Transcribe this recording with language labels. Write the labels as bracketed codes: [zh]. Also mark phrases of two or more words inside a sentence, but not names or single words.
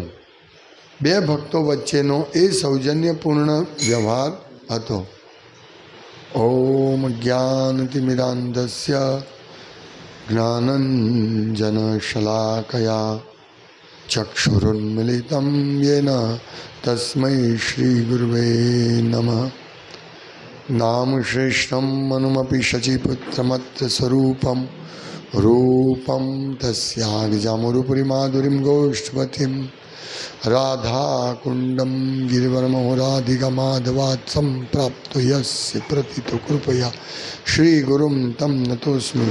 [gu] બે ભક્તો વચ્ચેનો એ સૌજન્યપૂર્ણ વ્યવહાર હતો। [sa] ઓમ જ્ઞાનતિમિરાંધસ્ય જ્ઞાનંજનશલાકયા ચક્ષુરુન્મિલિतं येन तस्मै श्रीगुरुवे नमः। नाम श्रेष्ठं मनुमपि शचीपुत्रमत्र स्वरूपं रूपं तस्याग्जामुरुपुरी माधुरीं गोष्ठवतीं राधाकुण्डं गिरिवरमहो राधिकामाधवात् सम्प्राप्तो यस्य प्रतितो कृपया श्रीगुरुं तं नतोऽस्मि।